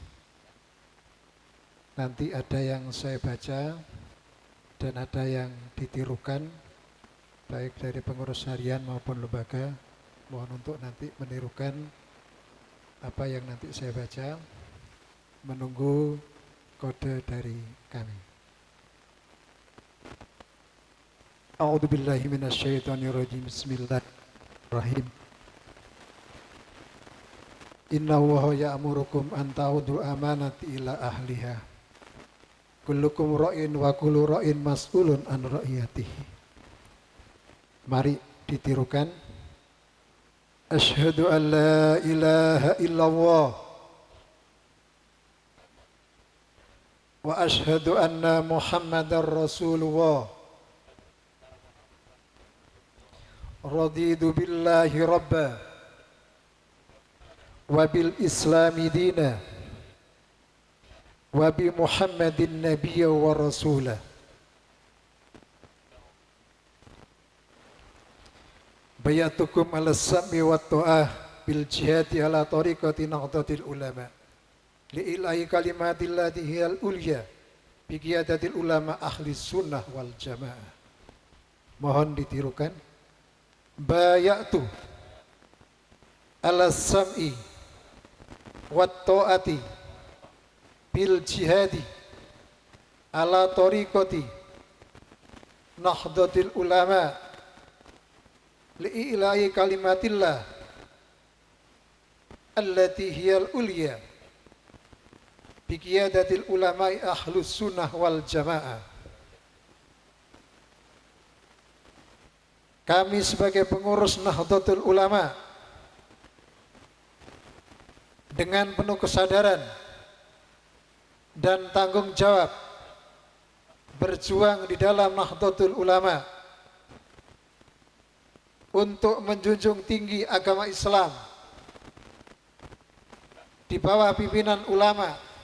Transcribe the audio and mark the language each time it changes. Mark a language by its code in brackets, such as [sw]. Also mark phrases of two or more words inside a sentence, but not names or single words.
[id] Nanti ada yang saya baca dan ada yang ditirukan, baik dari pengurus harian maupun lembaga. Mohon untuk nanti menirukan apa yang nanti saya baca, menunggu kode dari kami. [ar] أعوذ بالله من الشيطان الرجيم. بسم الله الرحمن الرحيم. إن الله يأمركم أن تؤدوا الأمانات إلى أهلها. كلكم راع وكل راع مسؤول عن رعيته. [id] Mari ditirukan. [ar] أشهد أن لا إله إلا الله وأشهد أن محمدا رسول الله. رضيت بالله ربا وبالإسلام دينا وبمحمد نبيا ورسولا. بايعتكم على السمع والطاعة بالجهاد على طريقة Nahdlatul Ulama لإعلاء كلمة الله التي هي العليا بقيادة العلماء أهل السنة والجماعة. [id] Mohon ditirukan. [ar] بايعت على السمع والطاعة بالجهاد على طريقة Nahdlatul Ulama لإعلاء كلمة الله التي هي العليا بقيادة العلماء أهل السنة والجماعة. [id] Kami sebagai pengurus Nahdlatul Ulama dengan penuh kesadaran dan tanggung jawab berjuang di dalam Nahdlatul Ulama untuk menjunjung tinggi agama Islam di bawah pimpinan ulama.